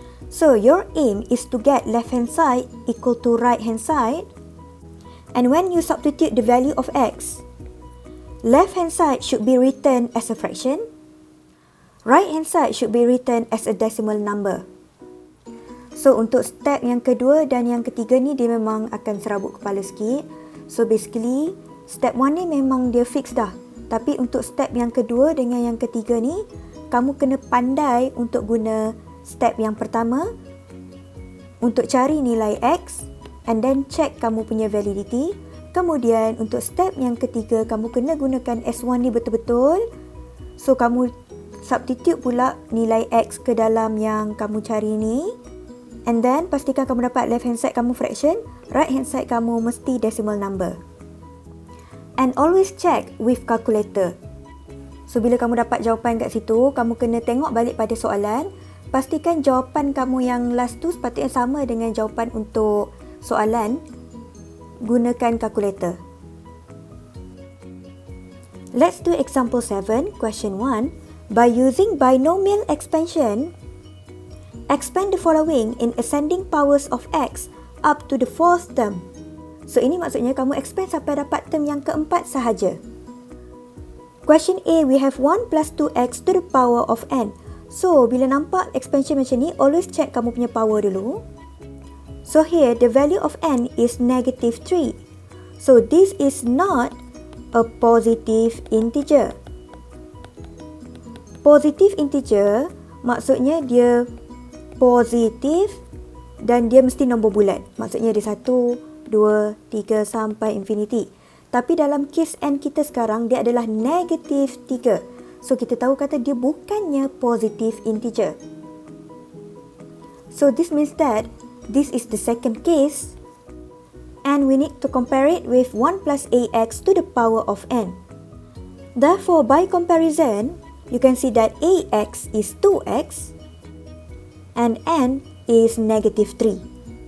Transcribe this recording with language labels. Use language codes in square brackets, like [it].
[en] So, your aim is to get left-hand side equal to right-hand side. And when you substitute the value of x, left-hand side should be written as a fraction. Right-hand side should be written as a decimal number. [ms] So, untuk step yang kedua dan yang ketiga ni, dia memang akan serabut kepala sikit. So, basically, step 1 ni memang dia fix dah. Tapi untuk step yang kedua dengan yang ketiga ni, kamu kena pandai untuk guna step yang pertama untuk cari nilai x [en] and then check [ms] kamu punya validity. Kemudian untuk step yang ketiga, kamu kena gunakan S1 ni betul-betul. So, kamu substitute pula nilai x ke dalam yang kamu cari ni. [en] And then, [ms] pastikan kamu dapat left hand side kamu fraction, right hand side kamu mesti decimal number. [en] And always check with calculator. [ms] So, bila kamu dapat jawapan kat situ, kamu kena tengok balik pada soalan. Pastikan jawapan kamu yang last tu sepatutnya sama dengan jawapan untuk soalan. Gunakan calculator. [en] Let's do example 7, question 1. By using binomial expansion, expand the following in ascending powers of x up to the 4th term. [ms] So, ini maksudnya kamu expand sampai dapat term yang keempat sahaja. [en] Question A, we have 1 plus 2x to the power of n. [ms] So, bila nampak expansion macam ni, [en] always check [ms] kamu punya power dulu. [en] So, here, the value of n is negative 3. So, this is not a positive integer. [ms] Positive integer, maksudnya dia positif dan dia mesti nombor bulat. Maksudnya dia 1, 2, 3 sampai infinity. Tapi dalam case n kita sekarang, dia adalah negative 3. So, kita tahu kata dia bukannya positive integer. [en] So, this means that this is the second case and we need to compare it with 1 plus ax to the power of n. Therefore, by comparison, you can see that ax is 2x and n is negative 3.